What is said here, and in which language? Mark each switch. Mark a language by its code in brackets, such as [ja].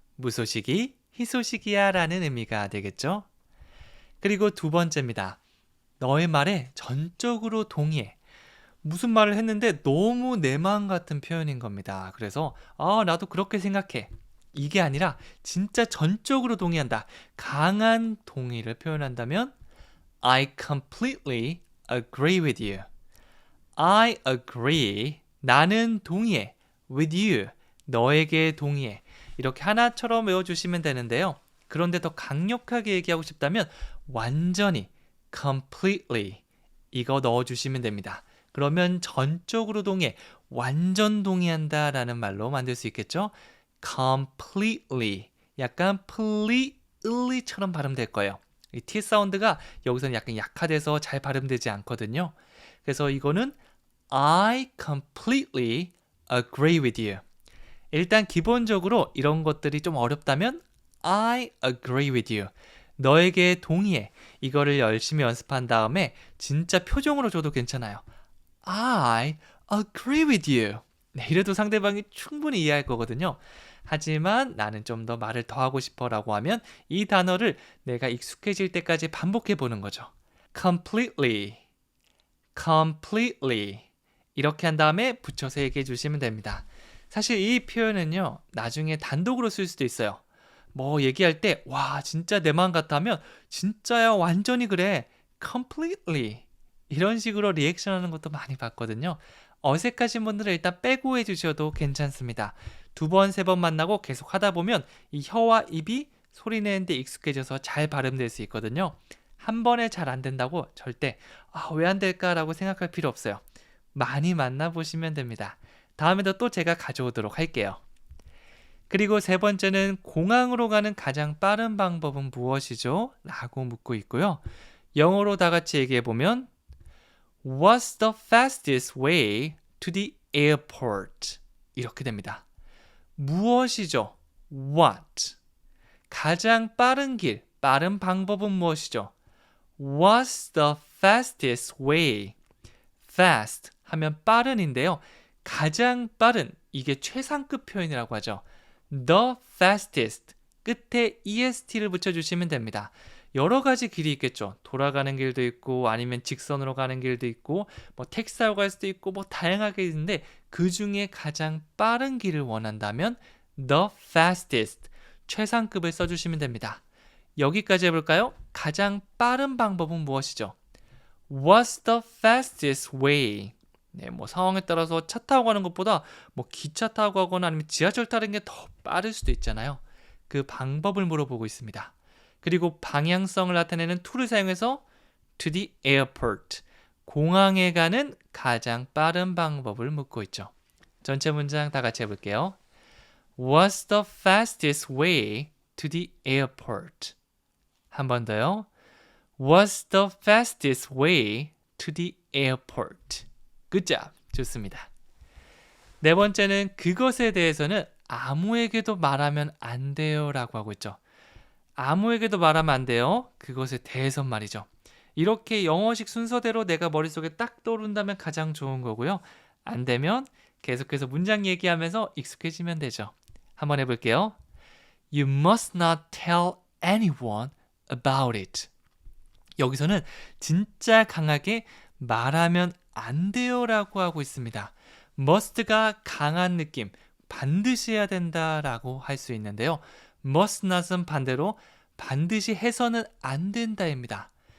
[ko] 무소식이 희소식이야 라는 의미가 되겠죠. 그리고 두 번째입니다. 너의 말에 전적으로 동의해. 무슨 말을 했는데 너무 내 마음 같은 표현인 겁니다. 그래서 나도 그렇게 생각해. 이게 아니라 진짜 전적으로 동의한다. 강한 동의를 표현한다면 [en] I completely agree with you. I agree. [ko] 나는 동의해. [en] with you. [ko] 너에게 동의해. 이렇게 하나처럼 외워주시면 되는데요. 그런데 더 강력하게 얘기하고 싶다면 완전히 completely 이거 넣어주시면 됩니다. 그러면 전적으로 동의해, 완전 동의한다 라는 말로 만들 수 있겠죠. completely, 약간 completely처럼 발음될 거예요. 이 T 사운드가 여기서는 약간 약화돼서 잘 발음되지 않거든요. 그래서 이거는 [en] I completely agree with you. [ko] 일단 기본적으로 이런 것들이 좀 어렵다면 [en] I agree with you. [ko] 너에게 동의해. 이거를 열심히 연습한 다음에 진짜 표정으로 줘도 괜찮아요. [en] I agree with you. [ko] 네, 이래도 상대방이 충분히 이해할 거거든요. 하지만 나는 좀 더 말을 더 하고 싶어 라고 하면 이 단어를 내가 익숙해질 때까지 반복해 보는 거죠. [en] completely, completely. [ko] 이렇게 한 다음에 붙여서 얘기해 주시면 됩니다. 사실 이 표현은요, 나중에 단독으로 쓸 수도 있어요. 뭐 얘기할 때, 와, 진짜 내 마음 같다면, 진짜야, 완전히 그래. [en] completely. [ko] 이런 식으로 리액션 하는 것도 많이 봤거든요. 어색하신 분들은 일단 빼고 해주셔도 괜찮습니다. 2번, 3번 만나고 계속 하다 보면 이 혀와 입이 소리 내는데 익숙해져서 잘 발음될 수 있거든요. 한 번에 잘 안 된다고 절대 왜 안 될까라고 생각할 필요 없어요. 많이 만나보시면 됩니다. 다음에도 또 제가 가져오도록 할게요. 그리고 3번째는 공항으로 가는 가장 빠른 방법은 무엇이죠? 라고 묻고 있고요. 영어로 다 같이 얘기해보면 [en] What's the fastest way to the airport? [ko] 이렇게 됩니다. 무엇이죠? What? 가장 빠른 길, 빠른 방법은 무엇이죠? [en] What's the fastest way? [ko] Fast 하면 빠른인데요. 가장 빠른, 이게 최상급 표현이라고 하죠. [en] The fastest, [ko] 끝에 est를 붙여주시면 됩니다. 여러 가지 길이 있겠죠. 돌아가는 길도 있고 아니면 직선으로 가는 길도 있고 뭐 택시 타고 갈 수도 있고 뭐 다양하게 있는데 그 중에 가장 빠른 길을 원한다면 the fastest, 최상급을 써주시면 됩니다. 여기까지 해볼까요? 가장 빠른 방법은 무엇이죠? [en] What's the fastest way? [ko] 네, 뭐 상황에 따라서 차 타고 가는 것보다 뭐 기차 타고 가거나 아니면 지하철 타는 게 더 빠를 수도 있잖아요. 그 방법을 물어보고 있습니다. 그리고 방향성을 나타내는 to를 사용해서 [en] to the airport, [ko] 공항에 가는 가장 빠른 방법을 묻고 있죠. 전체 문장 다 같이 해볼게요. [en] What's the fastest way to the airport? [ko] 한 번 더요. [en] What's the fastest way to the airport? Good job. [ko] 좋습니다. 4번째는 그것에 대해서는 아무에게도 말하면 안 돼요 라고 하고 있죠. 아무에게도 말하면 안 돼요. 그것에 대해서 말이죠. 이렇게 영어식 순서대로 내가 머릿속에 딱 떠오른다면 가장 좋은 거고요. 안 되면 계속해서 문장 얘기하면서 익숙해지면 되죠. 한번 해볼게요. [en] You must not tell anyone about it. [ko] 여기서는 진짜 강하게 말하면 안 돼요 라고 하고 있습니다. must가 강한 느낌, 반드시 해야 된다라고 할 수 있는데요. must not은 반대로 반드시 해서는 안 된다입니다.